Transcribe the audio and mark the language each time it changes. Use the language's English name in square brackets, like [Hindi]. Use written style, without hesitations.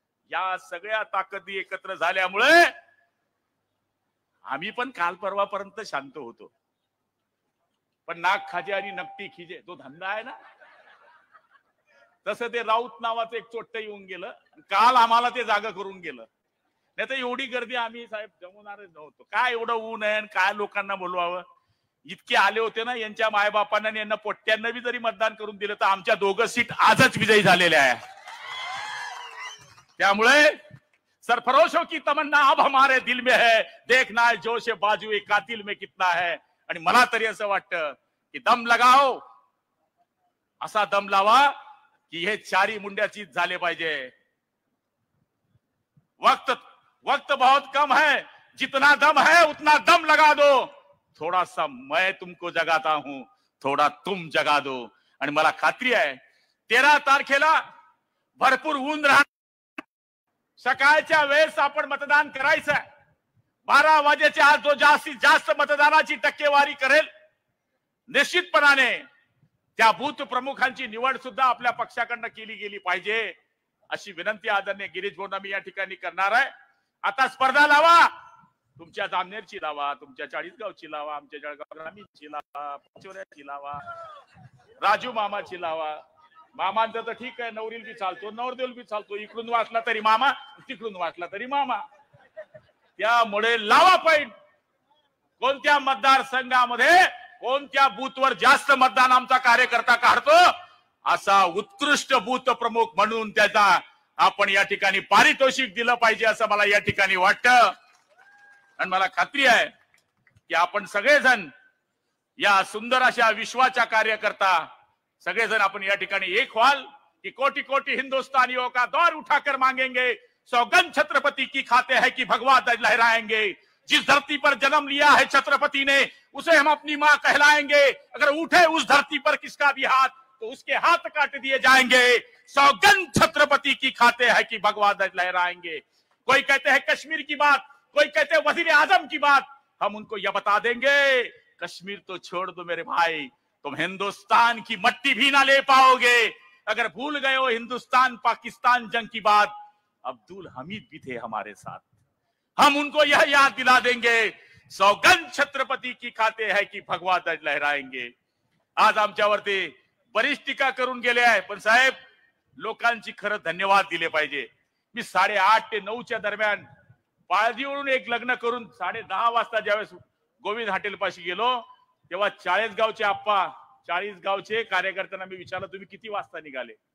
[Marathi] या सगळ्या ताकदी एकत्र झाल्यामुळे आम्ही पण काल परवापर्यंत शांत होतो, पण नाक खाजे आणि नकटी खिजे तो धंदा आहे ना, तसं ते राऊत नावाचं एक चोट्ट येऊन गेलं, काल आम्हाला ते जागा करून गेलं। नाही तर एवढी गर्दी आम्ही साहेब जमवणारच नव्हतो। काय एवढं ऊन आहे, काय लोकांना बोलवावं, इतके आले होते ना। यांच्या मायबापांना यांना पोट्ट्यांना बी जरी मतदान करून दिलं तर आमच्या 2 सीट आजच विजयी झालेल्या आहे। [Hindi] त्यामुळे सरफरोशों की तमन्ना अब हमारे दिल में है, देखना है जोश बाजू एक कातिल में कितना है। [Marathi] आणि मला तरी असं वाटतं की [Hindi] दम लगाओ, [Marathi] असा दम लावा की हे 4 मुंड्याची झाले पाहिजे। [Hindi] वक्त बहुत कम है, जितना दम है उतना दम लगा दो, थोड़ा सा मैं तुमको जगाता हूं, थोड़ा तुम जगा दो। [Marathi] आणि मला खात्री आहे 13 तारखेला भरपूर ऊन राहणार, सकाळच्या वेळेस आपण मतदान करायचं आहे। 12 वाजेच्या आज जो जास्तीत जास्त मतदानाची टक्केवारी करेल, निश्चितपणाने त्या बूथ प्रमुखांची निवड सुद्धा आपल्या पक्षाकडनं केली गेली पाहिजे, अशी विनंती आदरणीय गिरीश भाऊंना मी या ठिकाणी करणार आहे। आता स्पर्धा लावा, तुमच्या जामनेरची लावा, तुमच्या 40गावची लावा, आमच्या जळगाव ग्रामीणची लावा, पंचवड्याची लावा, राजू मामाची लावा। मामांचं तर ठीक आहे, नवरील बी चालतो, नवरदेव बी चालतो, इकडून वाचला तरी मामा, तिकडून वाचला तरी मामा। त्यामुळे लावा पॉइंट, कोणत्या मतदारसंघामध्ये कोणत्या बूथवर जास्त मतदान आमचा कार्यकर्ता काढतो, असा उत्कृष्ट बूथ प्रमुख म्हणून त्याचा आपण या ठिकाणी पारितोषिक दिलं पाहिजे, असं मला या ठिकाणी वाटतं। आणि मला खात्री आहे की आपण सगळेजण या सुंदर अशा विश्वाच्या कार्यकर्ता सगळेजण आपण या ठिकाणी एक व्हाल [Hindi] कि कोटि कोटि हिंदुस्तानियों का दौर उठाकर मांगेंगे, सौगंध छत्रपति की खाते हैं कि भगवा ध्वज लहराएंगे। जिस धरती पर जन्म लिया है छत्रपति ने उसे हम अपनी मां कहलाएंगे। अगर उठे उस धरती पर किसका भी हाथ तो उसके हाथ काट दिए जाएंगे। सौगंध छत्रपति की खाते हैं कि भगवा ध्वज लहराएंगे। कोई कहते हैं कश्मीर की बात, कोई कहते हैं वजीर आजम की बात, हम उनको यह बता देंगे कश्मीर तो छोड़ दो मेरे भाई, तुम हिंदुस्तान की मट्टी भी ना ले पाओगे। अगर भूल गए हो हिंदुस्तान पाकिस्तान जंग की बात, अब्दुल हमीद भी थे हमारे साथ, हम उनको यह याद दिला देंगे सौगंध छत्रपती की खाते है की भगवा ध्वज लहराएंगे। [Marathi] आज आमच्यावरती बरीच टीका करून गेले आहे, पण साहेब लोकांची खरं धन्यवाद दिले पाहिजे। मी 8:30 ते 9च्या दरम्यान पाळजीवरून एक लग्न करून 10:30 वाजता ज्यावेळेस गोविंद हॉटेल पाशी गेलो तेव्हा 40 गावचे आप्पा 40 गावचे कार्यकर्त्यांना मी विचारलं तुम्ही किती वाजता निघाले?